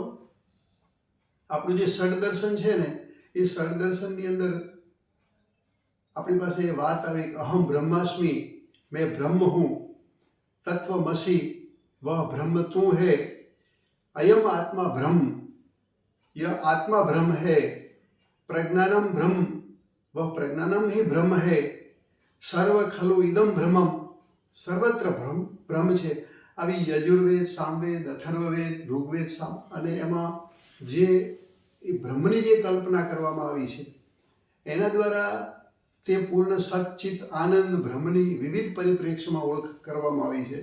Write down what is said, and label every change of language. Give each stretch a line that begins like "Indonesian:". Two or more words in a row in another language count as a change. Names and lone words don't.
Gujarati: આપણું જે ષડદર્શન છે ને એ ષડદર્શનની અંદર આપણી પાસે એ વાત આવે કે
Sanskrit: અહમ બ્રહ્માસ્મિ,
Hindi: मैं ब्रह्म हूँ,
Gujarati: તત્વમસી
Hindi: वह ब्रह्म तू है,
Sanskrit: અયમ આત્મા બ્રહ્મ,
Hindi: यह आत्मा ब्रह्म है,
Sanskrit: प्रज्ञानम ब्रह्म
Hindi: वह प्रज्ञानम ही ब्रह्म है,
Sanskrit: सर्व खलु इदम ब्रह्मम,
Gujarati: સર્વત્ર બ્રહ્મ છે. આવી યજુર્વેદ, સામવેદ, અથર્વવેદ, ઋગ્વેદ અને એમાં જે એ બ્રહ્મની જે કલ્પના કરવામાં આવી છે એના દ્વારા તે પૂર્ણ સચ્ચિત આનંદ બ્રહ્મની વિવિધ પરિપ્રેક્ષ્યમાં ઓળખ કરવામાં આવી છે.